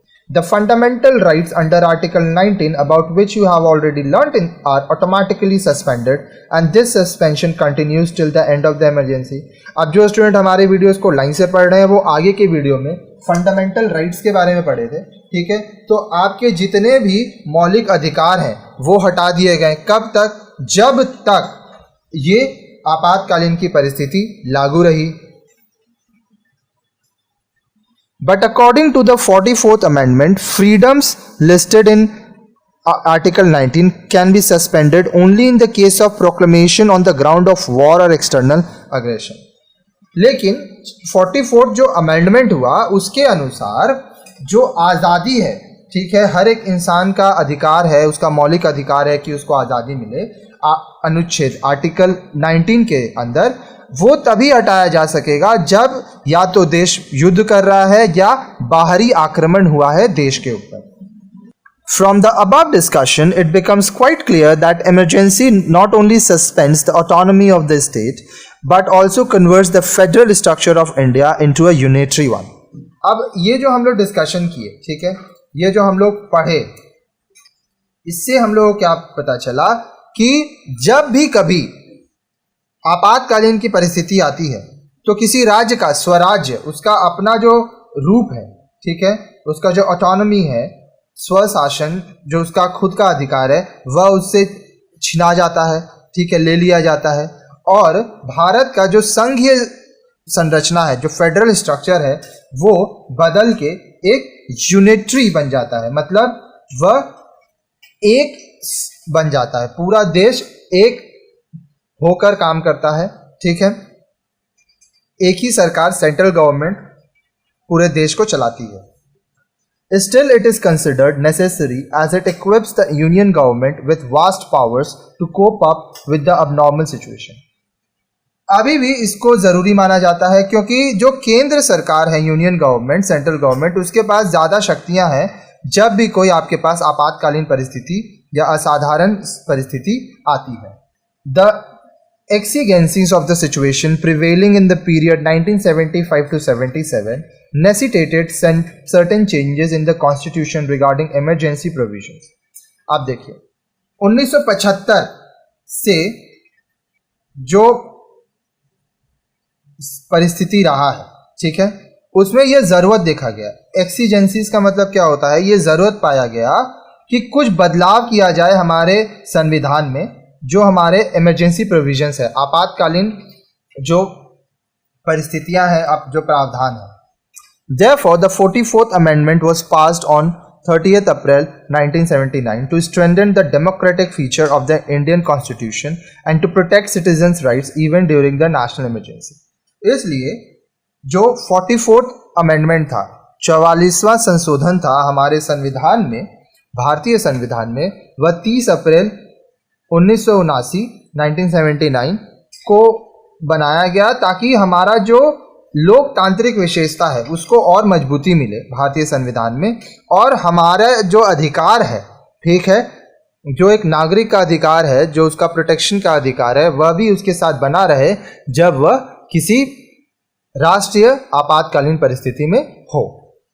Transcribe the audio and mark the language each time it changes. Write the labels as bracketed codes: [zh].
[en] The fundamental rights under Article 19, about which you have already learnt are automatically suspended, and this suspension continues till the end of the emergency. [hi] अब जो student हमारे videos को line से पढ़ रहे हैं वो आगे के वीडियो में फंडामेंटल राइट्स के बारे में पढ़े थे, ठीक है. तो आपके जितने भी मौलिक अधिकार हैं वो हटा दिए गए. कब तक? जब तक ये आपातकालीन की परिस्थिति लागू रही. [en] But according to the 44th Amendment, freedoms listed in Article 19 can be suspended only in the case of proclamation on the ground of war or external aggression. [hi] लेकिन 44th जो अमेंडमेंट हुआ उसके अनुसार जो आज़ादी है, ठीक है, हर एक इंसान का अधिकार है, उसका मौलिक अधिकार है कि उसको आज़ादी मिले. अनुच्छेद आर्टिकल 19 के अंदर वो तभी हटाया जा सकेगा जब या तो देश युद्ध कर रहा है या बाहरी आक्रमण हुआ है देश के ऊपर. [en] From the above discussion, it becomes quite clear that emergency not only suspends the autonomy of the state, but also converts the federal structure of India into a unitary one. [hi] अब ये जो हम लोग डिस्कशन किए, ठीक है, ये जो हम लोग पढ़े, इससे हम लोगों को क्या पता चला कि जब भी कभी आपातकालीन की परिस्थिति आती है तो किसी राज्य का स्वराज्य, उसका अपना जो रूप है, ठीक है, उसका जो ऑटोनॉमी है, स्वशासन, जो उसका खुद का अधिकार है, वह उससे छिना जाता है, ठीक है, ले लिया जाता है. और भारत का जो संघीय संरचना है, जो फेडरल स्ट्रक्चर है, वो बदल के एक यूनिटरी बन जाता है. मतलब वह एक बन जाता है, पूरा देश एक होकर काम करता है, ठीक है. एक ही सरकार, सेंट्रल गवर्नमेंट, पूरे देश को चलाती है. [en] Still it is considered necessary as it equips the union government with vast powers to cope up with the abnormal situation. [hi] अभी भी इसको ज़रूरी माना जाता है क्योंकि जो केंद्र सरकार है, यूनियन गवर्नमेंट, सेंट्रल गवर्नमेंट, उसके पास ज़्यादा शक्तियां हैं जब भी कोई आपके पास आपातकालीन परिस्थिति या असाधारण परिस्थिति आती है. [en] The exigencies of the situation prevailing in the period 1975 to 77 necessitated certain changes in the constitution regarding emergency provisions. [hi] आप देखिए 1975 से जो परिस्थिति रहा है, ठीक है, उसमें यह ज़रूरत देखा गया. एक्सीजेंसीज का मतलब क्या होता है? ये ज़रूरत पाया गया कि कुछ बदलाव किया जाए हमारे संविधान में, जो हमारे इमरजेंसी प्रोविजंस है, आपातकालीन जो परिस्थितियां हैं, अब जो प्रावधान है. [en] Therefore, the 44th Amendment was passed on 30th April 1979 to strengthen the democratic feature of the Indian Constitution and to protect citizens' rights even during the national emergency. [hi] इसलिए जो 44th Amendment था, 44वां संशोधन था हमारे संविधान में, भारतीय संविधान में, वह 30 अप्रैल 1979 को बनाया गया ताकि हमारा जो लोकतांत्रिक विशेषता है उसको और मजबूती मिले भारतीय संविधान में, और हमारा जो अधिकार है, ठीक है, जो एक नागरिक का अधिकार है, जो उसका प्रोटेक्शन का अधिकार है, वह भी उसके साथ बना रहे जब वह किसी राष्ट्रीय आपातकालीन परिस्थिति में हो.